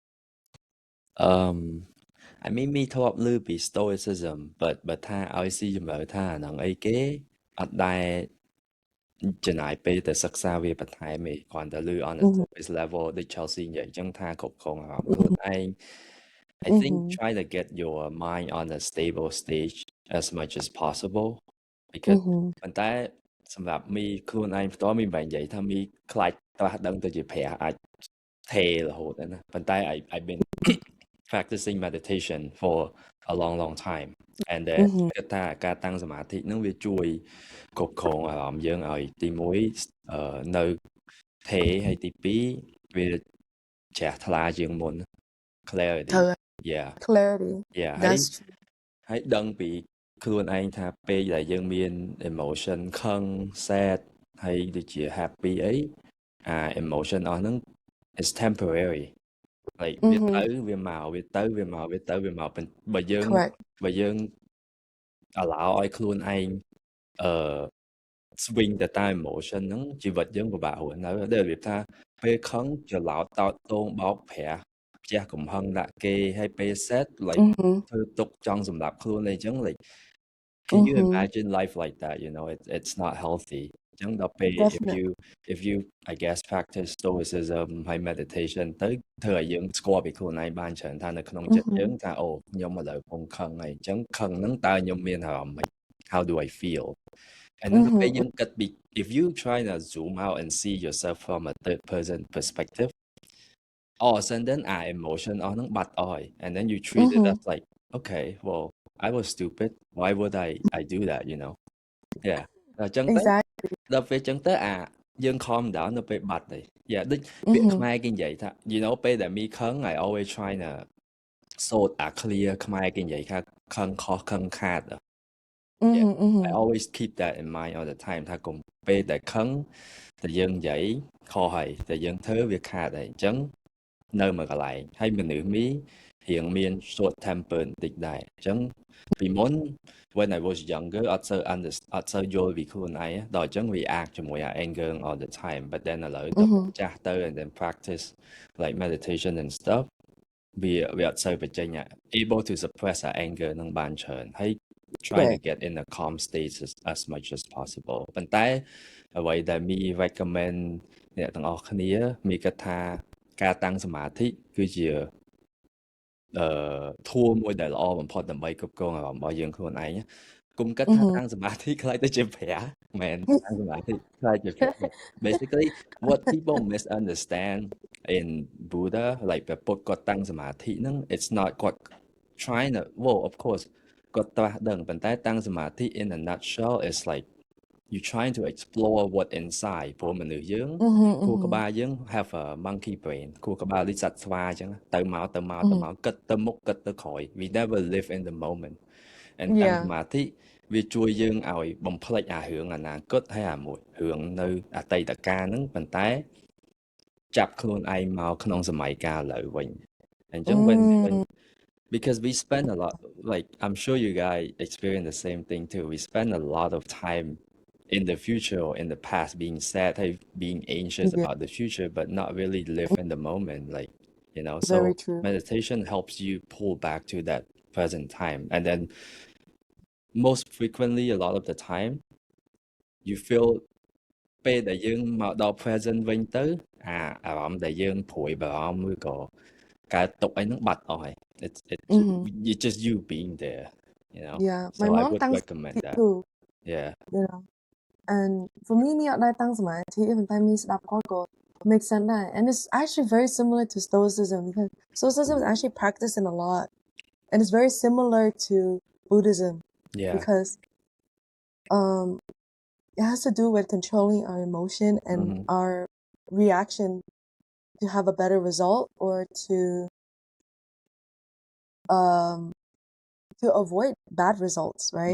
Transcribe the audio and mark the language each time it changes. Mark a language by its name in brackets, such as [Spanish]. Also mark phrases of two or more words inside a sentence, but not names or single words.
[English] I mean [Khmer] มีធ្លាប់ឮពី stoicism but ថាឲ្យស៊ីជម្រៅថាអាហ្នឹងអីគេអត់ដែលចំណាយពេលទៅសិក្សាវាបន្ថែមទេគ្រាន់តែឮ on [English] a surface level [Khmer] ដូច Chelsea និយាយអញ្ចឹងថាគ្រប់គ្រងអារម្មណ៍ខ្លួនឯង [English] I think try to get your mind on a stable stage as much as possible because [Khmer] ប៉ុន្តែសម្រាប់មីខ្លួនឯងផ្ទាល់មីមិនបាច់និយាយថាមីខ្លាចត្រាស់ដឹងទៅជាព្រះអាចថេរហូតណាប៉ុន្តែ [English] I've been practicing meditation for a long time and then [Khmer] គិតថាការតាំងសមាធិនឹងវាជួយគ្រប់គ្រងអារម្មណ៍យើងឲ្យទី1នៅថេរហើយទី2វាជ្រះថ្លាជាងមុន [English] clarity yeah clarity yeah that's true [Khmer] ហើយដឹងពីខ្លួនឯងថាពេលដែលយើងមាន emotion ខឹង sad ហើយដូចជា happy អីemotion អស់ហ្នឹង [English] is temporary like [Khmer] វាទៅវាមកវាទៅវាមកវាទៅវាមកបើយើង allow ឲ្យខ្លួនឯង swing ទៅតាម emotion ហ្នឹងជីវិតយើងពិបាករស់នៅដែលវាថាពេលខឹងច្រឡោតតោតតងបោកប្រាស់ផ្ទះកំហឹងដាក់គេហើយពេល [English] set like [Khmer] ធ្វើទុកចង់សម្រាប់ខ្លួនអីចឹង [English] like can you imagine life like that you know it's not healthy [Khmer] ចឹងដល់ពេល [English] if you I guess practice stoicism [Khmer] ហើយ meditation ទៅធ្វើឲ្យយើងស្គាល់ពីខ្លួនឯងបានច្រើនថានៅក្នុងចិត្តយើងថាអូខ្ញុំឥឡូវកំពុងខឹងហើយអញ្ចឹងខឹងហ្នឹងតើខ្ញុំមានអារម្មណ៍ម៉េច [English] how do I feel and then [Khmer] ពេលយើងគិតពី [English] if you try to zoom out and see yourself from a third person perspective all of a sudden our emotion អស់ហ្នឹងបាត់អស់ហើយ and then you treat it as like okay well I was stupid why would I do that you know yeah [Khmer] អញ្ចឹងទៅដល់ពេលអញ្ចឹងទៅយើង [English] calm down [Khmer] នៅពេល បាត់ទៅ yeah ដូចពាក្យខ្មែរគេនិយាយថា [English] you know [Khmer] ពេលដែលមីខឹង [English] I always try to [Khmer] សូត្រclear ខ្មែរគេនិយាយថាខឹងខុសខឹងខាត [English] I always keep that in mind all the time [Khmer] ថាកុំពេលដែលខឹងតែយើងនិយាយខុសហើយតែយើងធ្វើវាខាតហើយអញ្ចឹងនៅមួយកន្លែងហើយមនុស្សមី រៀងមាន [English] short temper [Khmer] បន្តិចដែរអញ្ចឹងពីមុន [English] when I was younger [Khmer] អត់សូវយល់ពីខ្លួនឯងដល់អញ្ចឹង react ជាមួយ [English] anger all the time but then [Khmer] ឥឡូវទៅចាស់ទៅ [English] and then practice like meditation and stuff [Khmer] វាអត់សូវបញ្ចេញ [English] able to suppress our anger [Khmer] នឹងបានច្រើនហើយ [English] try to get in a calm state as much as possible [Khmer] ប៉ុន្តែអ្វីដែលមី recommend អ្នកទាំងអស់គ្នាមីគិតថាការតាំងសមាធិគឺជា ធម៌មួយដែលល្អបំផុតដើម្បីគ្រប់គ្រងអារម្មណ៍របស់យើងខ្លួនឯងគុំគិតថាតាំងសមាធិខ្លាចទៅជាព្រះមែនតាំងសមាធិខ្លាចជាព្រះ [English] basically what people misunderstand in Buddha like [Khmer] ព្រះពុទ្ធគាត់តាំងសមាធិហ្នឹង [English] it's not [Khmer] គាត់ [English] trying to well of course [Khmer] គាត់ត្រាស់ដឹងប៉ុន្តែតាំងស [English] មាធិ in a nutshell is like you trying to explore what inside [Khmer] ព្រោះមនុស្សយើងខួរក្បាលយើង [English] have a monkey brain [Khmer] ខួរក្បាលដូចសត្វស្វាអញ្ចឹងទៅមកគិតទៅមុខគិតទៅក្រោយ [English] we never live in the moment and [Khmer] តាំងសមាធិវា ជួយយើងឲ្យបំភ្លេចអារឿងអនាគតហើយអាមួយរឿងនៅអតីតកាលហ្នឹងប៉ុន្តែចាប់ខ្លួនឯងមកក្នុងសម័យកាលឥឡូវ វិញអញ្ចឹង [English] when because we spend a lot like I'm sure you guys experience the same thing too we spend a lot of time in the future or in the past being sad being anxious about the future but not really live in the moment like you know so meditation helps you pull back to that present time and then most frequently a lot of the time you feel [Khmer] ពេលដែលយើងមកដល់ present វិញទៅអារម្មណ៍ដែលយើងព្រួយបារម្ភឬក៏កើតទុកអីហ្នឹងបាត់អស់ហើយ [English] it's just you being there, you know. Yeah, So my I mom would thinks recommend that. too, Yeah. you know. And for me [Khmer] នេះអត់ដែរតាំងសមាធិប៉ុន្តែមានស្ដាប់គាត់ក៏ [English] make sense ដែរ and it's actually very similar to stoicism because stoicism is actually practiced in a lot and it's very similar to Buddhism Yeah. because it has to do with controlling our emotion and our reaction to have a better result or to avoid bad results, right?